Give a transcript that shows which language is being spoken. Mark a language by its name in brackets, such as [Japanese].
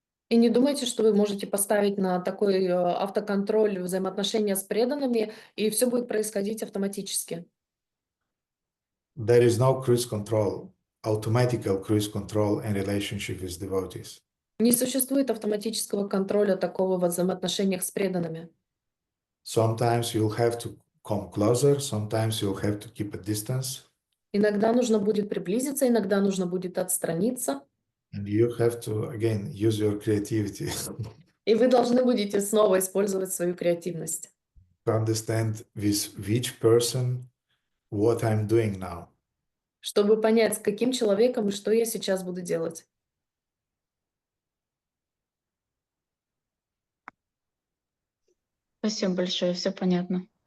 [Russian] И не думайте, что вы можете поставить на такой автоконтроль взаимоотношения с преданными, и все будет происходить автоматически. [English] There is no cruise control, automatical cruise control in relationship with devotees. [Russian] Не существует автоматического контроля такого во взаимоотношениях с преданными. [English] Sometimes you'll have to come closer, sometimes you'll have to keep a distance. [Russian] Иногда нужно будет приблизиться, иногда нужно будет отстраниться. [English] And you have to, again, use your creativity [Russian] И вы должны будете снова использовать свою креативность, [English] to understand with which person what I'm doing now. [Russian] чтобы понять, с каким человеком и что я сейчас буду делать. Спасибо большое, все понятно.